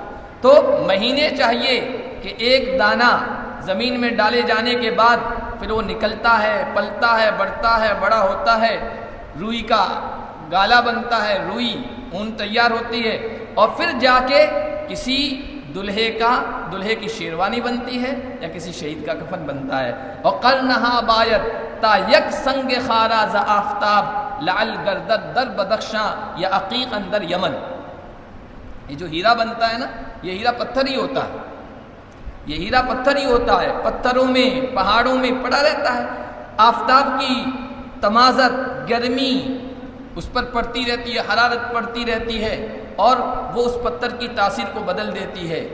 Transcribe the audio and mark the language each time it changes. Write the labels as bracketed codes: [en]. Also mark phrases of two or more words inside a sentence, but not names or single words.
[ur] تو مہینے چاہیے کہ ایک دانہ زمین میں ڈالے جانے کے بعد پھر وہ نکلتا ہے، پلتا ہے، بڑھتا ہے، بڑا ہوتا ہے، روئی کا گالا بنتا ہے، روئی اون تیار ہوتی ہے، اور پھر جا کے کسی دلہے کی شیروانی بنتی ہے یا کسی شہید کا کفن بنتا ہے. [fa] اور قرنہا بایت تا یک سنگ خارا ز آفتاب لعل گردد در بدخشاں یا عقیق اندر یمن. [ur] یہ جو ہیرا بنتا ہے نا، یہ ہیرا پتھر ہی ہوتا ہے، یہ ہیرا پتھر ہی ہوتا ہے، پتھروں میں پہاڑوں میں پڑا رہتا ہے. آفتاب کی تمازت، گرمی اس پر پڑتی رہتی ہے، حرارت پڑتی رہتی ہے، اور وہ اس پتھر کی تاثیر کو بدل دیتی ہے.